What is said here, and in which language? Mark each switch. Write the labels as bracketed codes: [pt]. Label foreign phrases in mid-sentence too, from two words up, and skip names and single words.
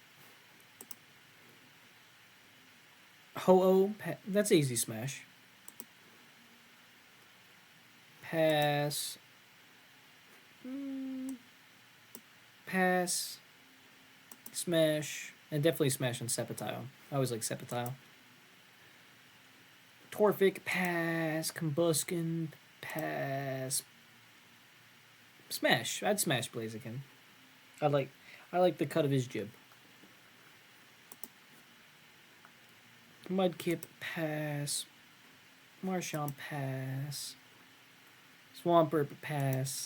[en] Ho-Oh. That's easy smash. Pass. Pass. Smash. And definitely smash on Sceptile. I always like Sceptile. Torfic. Pass. Combuskin. Pass. Smash. I'd smash Blaziken. I like the cut of his jib. Mudkip, pass. Marshall, pass. Swampert, pass.